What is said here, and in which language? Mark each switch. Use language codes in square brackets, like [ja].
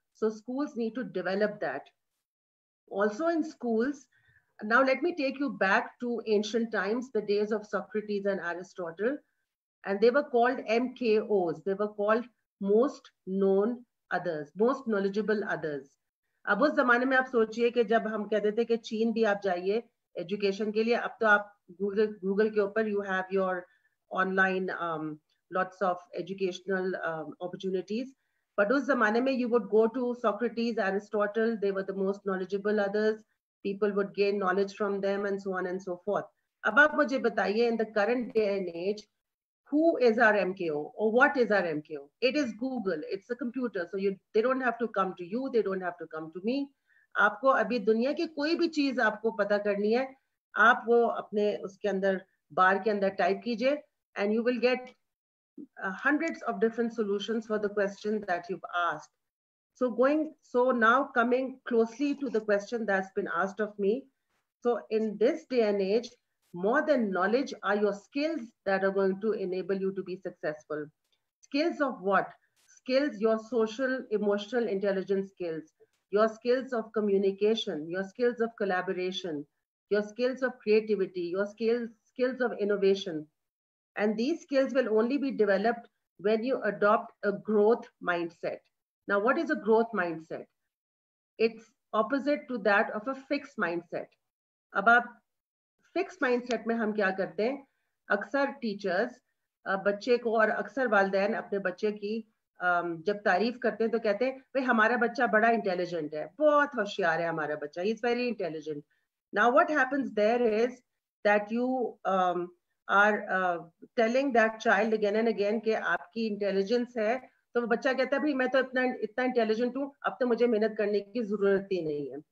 [en] So schools need to develop that. Also in schools, now let me take you back to ancient times, the days of Socrates and Aristotle, and they were called MKOs. They were called most known others, most knowledgeable others. [hi] अब उस जमाने में आप सोचिए कि जब हम कहते थे कि चीन भी आप जाइए एजुकेशन के लिए, अब तो आप गूगल के ऊपर [en] you have your online lots of educational opportunities. But [hi] उस जमाने में [en] you would go to Socrates, Aristotle, they were the most knowledgeable others. People would gain knowledge from them and so on and so forth. [hi] अब आप मुझे बताइए, [en] in the current day and age, who is our MKO or what is our MKO? It is Google. It's a computer. So they don't have to come to you. They don't have to come to me. [hi] आपको अभी दुनिया की कोई भी चीज आपको पता करनी है, आप वो अपने उसके अंदर बार के अंदर टाइप कीजिए [en] and you will get hundreds of different solutions for the question that you've asked. So now coming closely to the question that's been asked of me. So in this day and age, more than knowledge are your skills that are going to enable you to be successful. Skills of what? Skills, your social, emotional intelligence skills, your skills of communication, your skills of collaboration, your skills of creativity, your skills of innovation. And these skills will only be developed when you adopt a growth mindset. Now, what is a growth mindset? It's opposite to that of a fixed mindset. [hi] अब आप fix mindset में हम क्या करते हैं, अक्सर teachers बच्चे को और अक्सर वालिदैन अपने बच्चे की जब तारीफ करते हैं तो कहते हैं भाई हमारा बच्चा बड़ा इंटेलिजेंट है, बहुत होशियार है हमारा बच्चा, [en] He is very intelligent. Now what happens there is that you are telling that child again and again [hi] कि आपकी इंटेलिजेंस है, तो बच्चा कहता है भाई मैं तो इतना इंटेलिजेंट हूँ, अब तो मुझे मेहनत करने की जरूरत ही नहीं है.